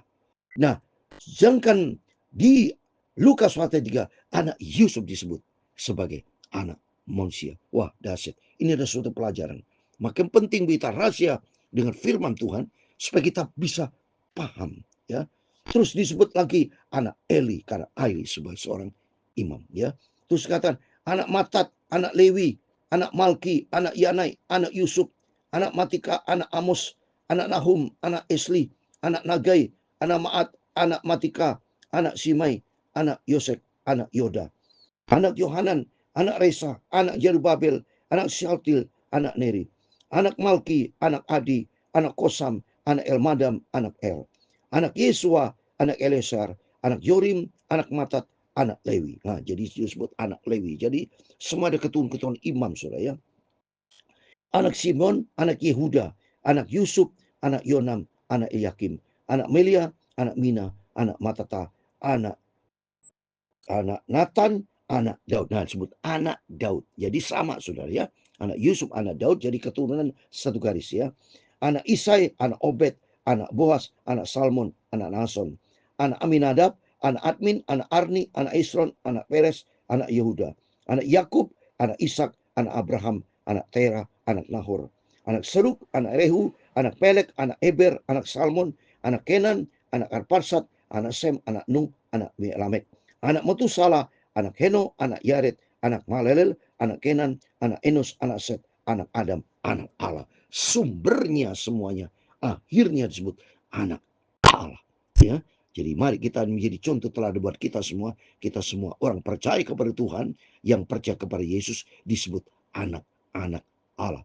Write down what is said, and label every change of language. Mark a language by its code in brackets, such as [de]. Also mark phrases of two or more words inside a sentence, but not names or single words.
[id] Nah, sedangkan di Lukas pasal 3, anak Yusuf disebut sebagai anak manusia. Wah, dahsyat. Ini adalah suatu pelajaran. Makin penting kita rahasia dengan firman Tuhan supaya kita bisa paham, ya. Terus disebut lagi anak Eli karena Eli sebagai seorang imam, ya. Terus katakan anak Matat, anak Lewi, anak Malki, anak Yanai, anak Yusuf, anak Matika, anak Amos, anak Nahum, anak Esli, anak Nagai, anak Maat, anak Matika, anak Simai, anak Yosek, anak Yoda, anak Yohanan, anak Resa, anak Jerubabel, anak Syaltil, anak Neri, anak Malki, anak Adi, anak Kosam, anak Elmadam, anak El, anak Yesua, anak Elesar, anak Yorim, anak Matat, anak Lewi. Nah, jadi disebut anak Lewi. Jadi semua ada keturunan-keturunan imam, saudara, ya. Anak Simon, anak Yehuda, anak Yusuf, anak Yonam, anak Eliakim, anak Melia, anak Mina, anak Matata, anak Nathan, anak Daud. Nah, disebut anak Daud. Jadi sama, saudara, ya. Anak Yusuf, anak Daud, jadi keturunan satu garis, ya. Anak Isai, anak Obed, anak Boas, anak Salmon, anak Nason, anak Aminadab, anak Admin, anak Arni, anak Isron, anak Peres, anak Yehuda, anak Yakub, anak Ishak, anak Abraham, anak Tera, anak Nahor, anak Seruk, anak Rehu, anak Pelek, anak Eber, anak Salmon, anak Kenan, anak Arparsad, anak Sem, anak Nuh, anak Lamek, anak Metusala, anak Heno, anak Yared, anak Malelel, anak Kenan, anak Enos, anak Set, anak Adam, anak Allah. Sumbernya semuanya akhirnya disebut anak Allah, ya. Jadi mari kita menjadi contoh teladan buat kita semua. Kita semua orang percaya kepada Tuhan, yang percaya kepada Yesus disebut anak-anak Allah.